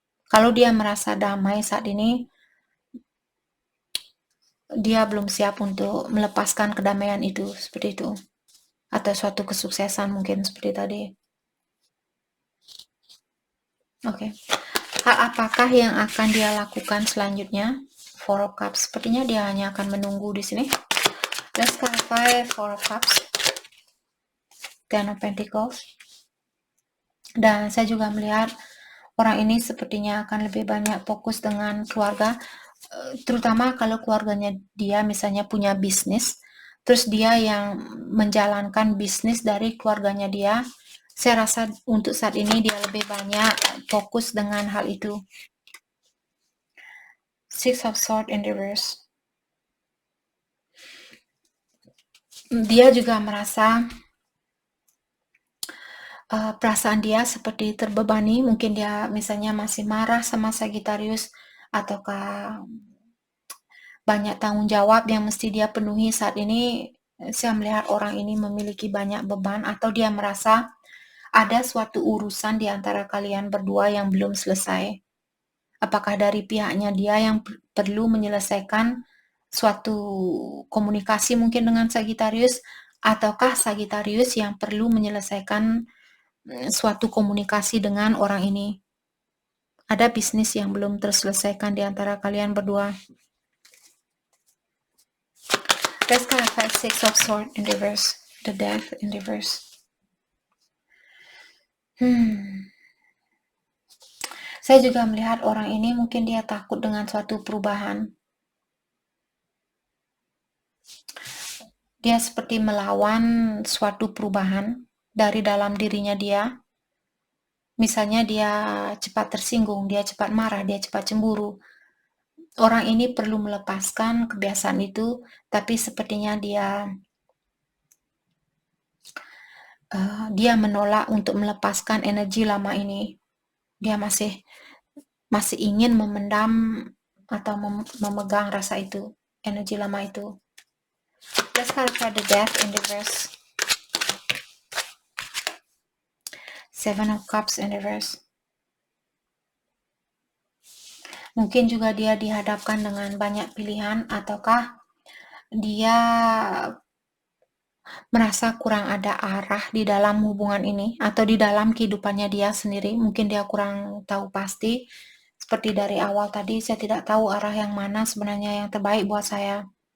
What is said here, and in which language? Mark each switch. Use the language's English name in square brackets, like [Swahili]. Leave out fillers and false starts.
[Indonesian] Kalau dia merasa damai saat ini, dia belum siap untuk melepaskan kedamaian itu, seperti itu. Atau suatu kesuksesan mungkin seperti tadi. Oke. Hal apakah yang akan dia lakukan selanjutnya? Four of Cups. Sepertinya dia hanya akan menunggu di sini. [English] Let's clarify Four of Cups. Ten of Pentacles. [Indonesian] Dan saya juga melihat orang ini sepertinya akan lebih banyak fokus dengan keluarga, terutama kalau keluarganya dia misalnya punya bisnis, terus dia yang menjalankan bisnis dari keluarganya dia. Saya rasa untuk saat ini dia lebih banyak fokus dengan hal itu. [English] Six of Swords in reverse. [Indonesian] Dia juga merasa perasaan dia seperti terbebani, mungkin dia misalnya masih marah sama Sagittarius, ataukah banyak tanggung jawab yang mesti dia penuhi saat ini. Saya melihat orang ini memiliki banyak beban, atau dia merasa ada suatu urusan di antara kalian berdua yang belum selesai. Apakah dari pihaknya dia yang perlu menyelesaikan suatu komunikasi mungkin dengan Sagittarius, ataukah Sagittarius yang perlu menyelesaikan suatu komunikasi dengan orang ini. Ada bisnis yang belum terselesaikan di antara kalian berdua. [English] Let's clarify Six of Swords in reverse, the Death in reverse. [Indonesian] Saya juga melihat orang ini mungkin dia takut dengan suatu perubahan. Dia seperti melawan suatu perubahan dari dalam dirinya dia. Misalnya dia cepat tersinggung, dia cepat marah, dia cepat cemburu. Orang ini perlu melepaskan kebiasaan itu, tapi sepertinya dia menolak untuk melepaskan energi lama ini. Dia masih ingin memendam atau memegang rasa itu, energi lama itu. [English] Let's clarify the Death in reverse. Seven of Cups in reverse. [Indonesian] Mungkin juga dia dihadapkan dengan banyak pilihan, ataukah dia merasa kurang ada arah di dalam hubungan ini, atau di dalam kehidupannya dia sendiri. Mungkin dia kurang tahu pasti. Seperti dari awal tadi, saya tidak tahu arah yang mana sebenarnya yang terbaik buat saya.